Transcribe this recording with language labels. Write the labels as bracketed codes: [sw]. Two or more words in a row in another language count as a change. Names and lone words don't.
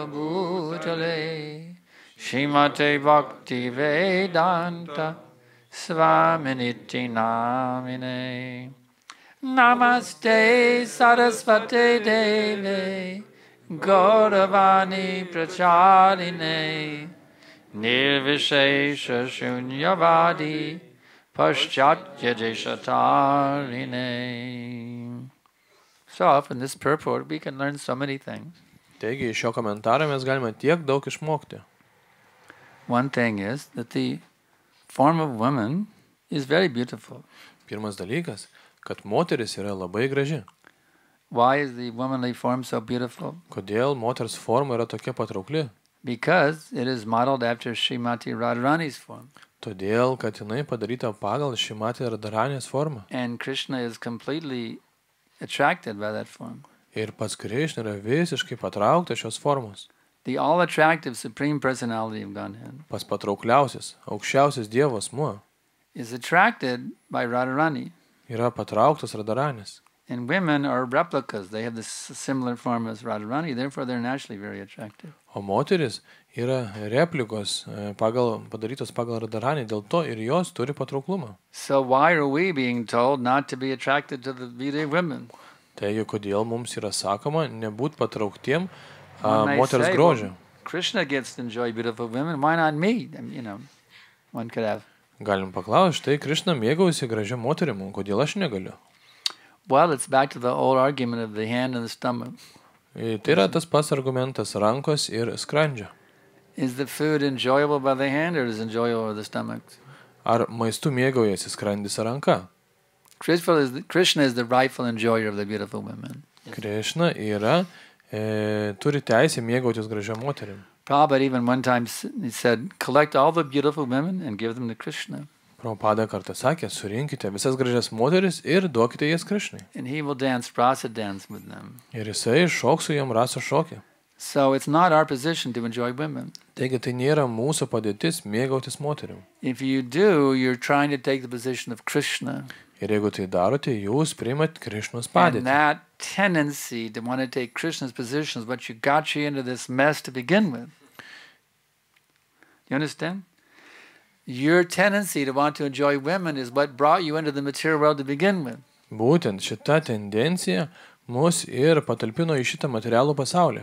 [sa] भूतले श्रीमते भक्तिवेदान्त स्वामिनिति नामिने नमस्ते सारस्वते देवे गौरवाणी प्रचारिणे निर्विशेष शून्यवादि पाश्चात्य देशतारिणे. [en] So often this purport we can learn so many things. [lt] Taigi, iš šio komentaro mes galime tiek daug išmokti. [en] One thing is that the form of woman is very beautiful. [lt] Pirmas dalykas, kad moteris yra labai graži. [en] Why is the womanly form so beautiful? [lt] Kodėl moters forma yra tokia patraukli? [en] Because it is modeled after Srimati Radharani's form. [lt] Todėl, kad jinai padaryta pagal Šrimati Radharanės formą. [en] And Krishna is completely attracted by that form. [lt] Ir pats Krishna yra visiškai patrauktas šios formos. [en] The all-attractive Supreme Personality of Godhead [lt] Pas patraukliausias, aukščiausias Dievo asmuo [en] is attracted by Radharani. [lt] yra patrauktas Radharanės. [en] And women are replicas. They have this similar form as Radharani, therefore they're naturally very attractive. [lt] O moteris yra replikos padarytos pagal Radharanį, dėl to ir jos turi patrauklumą. [en] So why are we being told not to be attracted to the beauty of women? [lt] Taigi, kodėl mums yra sakoma nebūt patrauktiem [en] One may [lt] moters [en] say, [lt] grožio? [en] well, Krishna gets to enjoy beautiful women, why not me? I mean, one could have. [lt] Galim paklausti, štai Krishna mėgaujasi gražią moterim, kodėl aš negaliu? [en] Well, it's back to the old argument of the hand and the stomach. [lt] Tai yra tas pats argumentas rankos ir skrandžio. [en] Is the food enjoyable by the hand or is it enjoyable by the stomach? [lt] ar maistu mėgaujasi skrandis ar ranka. [en] Krishna is the rightful enjoyer of the beautiful women. [lt] Krishna yra, turi teisę mėgautis gražią moterim. [en] Prabhupada even one time he said, collect all the beautiful women and give them to Krishna. [lt] Prabhupada kartą sakė, surinkite visas gražias moteris ir duokite jas Krishnai. [en] And he will dance rasa dance with them. [lt] Ir jisai šoks su jam rasa šokį. [en] So it's not our position to enjoy women. [lt] Taigi tai nėra mūsų padėtis mėgautis moterim. [en] If you do, you're trying to take the position of Krishna. [lt] Ir jeigu tai darote, jūs priimat Krišnos [en] And [lt] padėtį. [en] that tendency to want to take Krishna's position is what got you into this mess to begin with. You understand? Your tendency to want to enjoy women is what brought you into the material world to begin with. [lt] Būtent šita tendencija mus ir patalpino į šitą materialų pasaulį.